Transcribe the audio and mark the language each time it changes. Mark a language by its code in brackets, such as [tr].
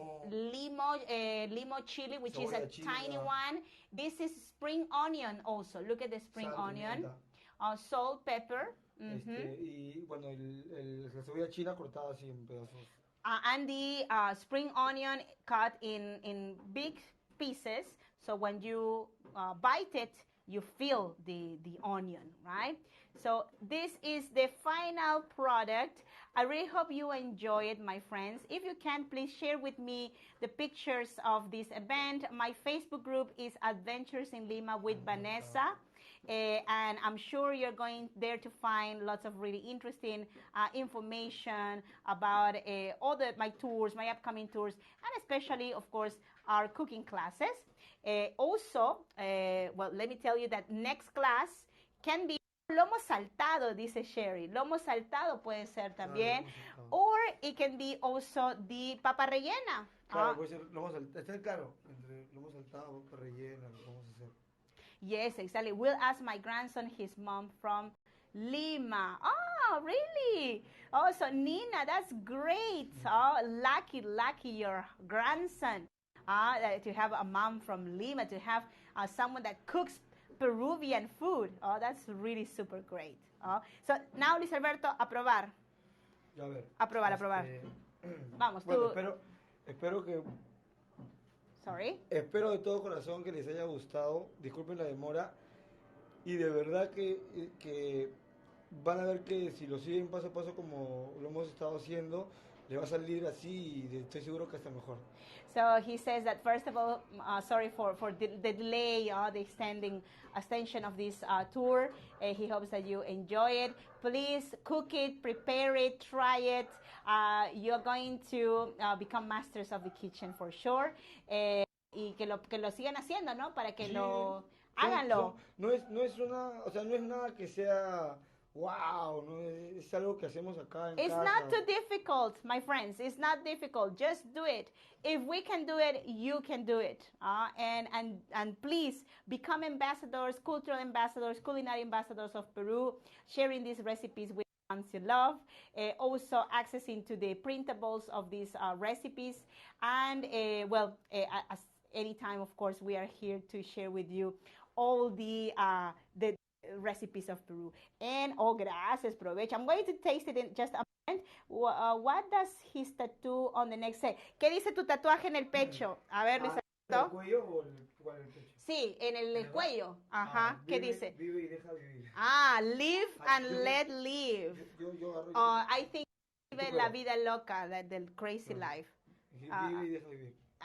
[en] Limo chili, which is a tiny one. This is spring onion also. Look at the spring onion. Salt, pepper. [es] Y bueno, la cebolla china cortada así en pedazos. [en] And the spring onion cut in big pieces. So when you bite it, you feel the onion, right? So this is the final product. I really hope you enjoy it, my friends. If you can, please share with me the pictures of this event. My Facebook group is Adventures in Lima with Vanessa. And I'm sure you're going there to find lots of really interesting information about my tours, my upcoming tours, and especially, of course, our cooking classes. Also, well, let me tell you that next class can be [es] lomo saltado, dice Sherry. Lomo saltado puede ser también. [en] Or it can be also the papa rellena. [es] Claro, puede ser lomo saltado. Está claro, entre lomo saltado, papa rellena, lo vamos a hacer. [en] Yes, exactly. We'll ask my grandson, his mom from Lima. Oh, really? Oh, so Nina, that's great. Oh, lucky your grandson. To have a mom from Lima, to have someone that cooks Peruvian food. Oh, that's really super great. Oh, so now, Luis Alberto, aprobar. [es] Ya, a ver. Aprobar. Vamos, bueno, tú. espero que... [en] Sorry. [es] Espero de todo corazón que les haya gustado. Disculpen la demora. Y de verdad que van a ver que si lo siguen paso a paso como lo hemos estado haciendo, le va a salir así y estoy seguro que hasta mejor. [en] So he says that first of all, sorry for the delay, the extension of this tour. He hopes that you enjoy it. Please cook it, prepare it, try it. You're going to become masters of the kitchen for sure. [es] Y que lo sigan haciendo, ¿no? Para que lo háganlo. No es nada que sea wow, no es algo que hacemos acá en [en] It's [es] casa. [en] not too difficult, my friends. It's not difficult. Just do it. If we can do it, you can do it. And please become ambassadors, cultural ambassadors, culinary ambassadors of Peru, sharing these recipes with ones you love. Also accessing to the printables of these recipes. And as anytime, of course, we are here to share with you all the recipes of Peru. And [es] gracias, provecho. [en] I'm going to taste it in just a moment. What does his tattoo on the neck say? [es] ¿Qué dice tu tatuaje en el pecho? A ver, Luis Alberto. ¿En el cuello o en el pecho? Sí, en el cuello. Ajá. ¿Qué dice? Vive y deja vivir. [en] Live and let live. I think [es] vive la vida loca, [en] del crazy life. [es] Vive y deja vivir.